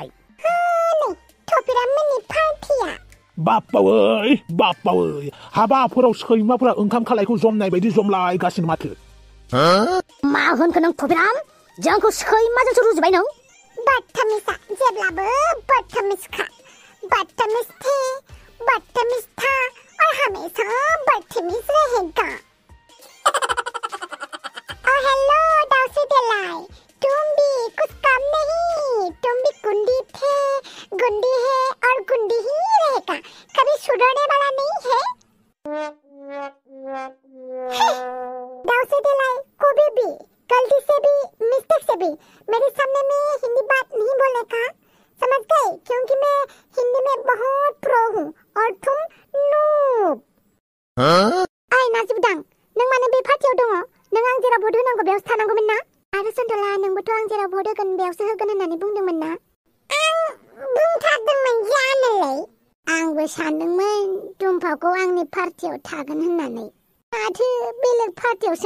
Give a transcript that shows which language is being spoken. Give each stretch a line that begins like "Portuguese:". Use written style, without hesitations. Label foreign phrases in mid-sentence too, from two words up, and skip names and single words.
Bodo: नै थफिराममोननि पार्टिया बाप्पावै हाबाफोराव सैमाफोरा ओंखाम खालायखौ जमनाय बायदि जमलायगासिनो माथो मा होनखो नों थफिराम जोंखौ सैमाजोंसो रुजुबाय नों बदतमिजा जेब्लाबो
Hindi: बदतमिजखा बदतमिज थे बदतमिज था और हमेशा बदतमिज रहेगा हेलो दाउसी दिलाई तुम भी कुछ काम नहीं तुम भी गुंडी थे गुंडी है और गुंडी ही रहेगा कभी सुधरने वाला नहीं है दाउसी दिलाई कभी भी गलती से भी मिस्टेक से भी मेरे सामने में हिंदी बात नहीं बोलने का समझ गए क्योंकि मैं हिंदी में बहुत प्रो हूँ और तुम नूब आय
Bodo: नाजिबदां नों माने बे पार्टियाव दङ नों आं जेराव भट होनांगौ बेयावसो थानांगौमोन ना आरो सन्दला नोंबोथ' आं जेराव भट होगोन बेयावसो होगोन होननानै बुंदोंमोन ना आं बुंथारदोंमोन जानोलै आंबो सानदोंमोन दुम्फाखौ आंनि पार्टियाव थागोन होननानै माथो बेलेग पार्टियावसो